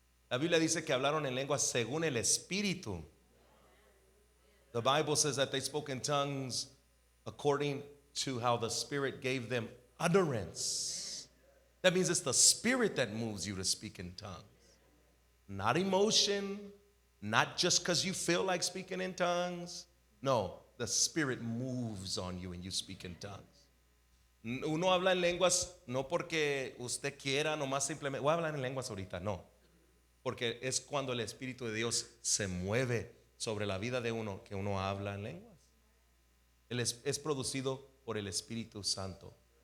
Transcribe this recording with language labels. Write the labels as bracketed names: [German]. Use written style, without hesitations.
[Spanish] La Biblia dice que hablaron en lenguas según el Espíritu. [English] The Bible says that they spoke in tongues according to how the Spirit gave them utterance. That means it's the Spirit that moves you to speak in tongues, not emotion, not just because you feel like speaking in tongues. No, the Spirit moves on you and you speak in tongues. [Spanish] Uno habla en lenguas no porque usted quiera, nomás simplemente, voy a hablar en lenguas ahorita, no. Porque es cuando el Espíritu de Dios se mueve sobre la vida de uno que uno habla en lenguas. Es producido por el Espíritu Santo.